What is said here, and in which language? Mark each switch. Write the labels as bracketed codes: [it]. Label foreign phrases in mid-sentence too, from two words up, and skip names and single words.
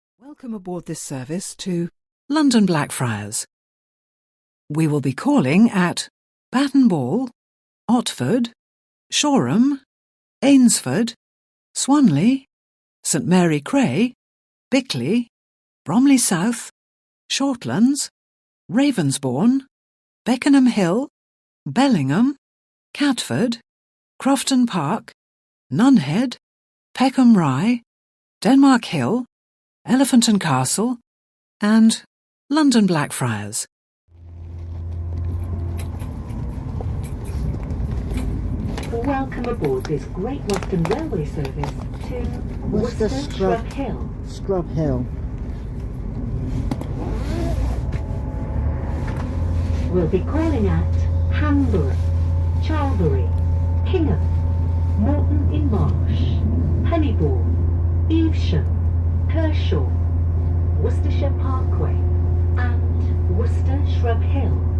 [en] Welcome aboard this service to London Blackfriars. We will be calling at Batton Ball, Otford, Shoreham, Ainsford, Swanley, St Mary Cray, Bickley, Bromley South, Shortlands, Ravensbourne, Beckenham Hill, Bellingham, Catford, Crofton Park, Nunhead, Peckham Rye, Denmark Hill, Elephant and Castle, and London Blackfriars. Welcome aboard this Great Western Railway service to Worcester Scrub Hill. Scrub Hill. We'll be calling at Hamborough, Charlbury, Kingham, Morton in Marsh, Honeybourne, Evesham, Kershaw, Worcestershire Parkway, and Worcester Shrub Hill.